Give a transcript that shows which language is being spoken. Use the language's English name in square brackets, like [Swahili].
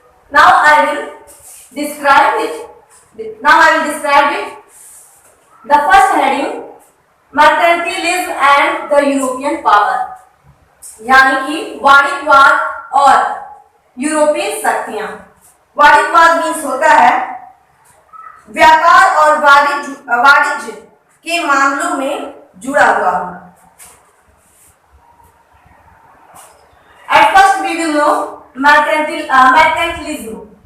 [English] Now I will describe it. The first heading mercantilism and the European power, [Hindi] यानी कि वाणिज्यवाद और यूरोपीय शक्तियां. वाणिज्यवाद मीन्स होता है व्यापार और वाणिज्य के मामलों में जुड़ा हुआ होना. [English] At first we will know mercantilism.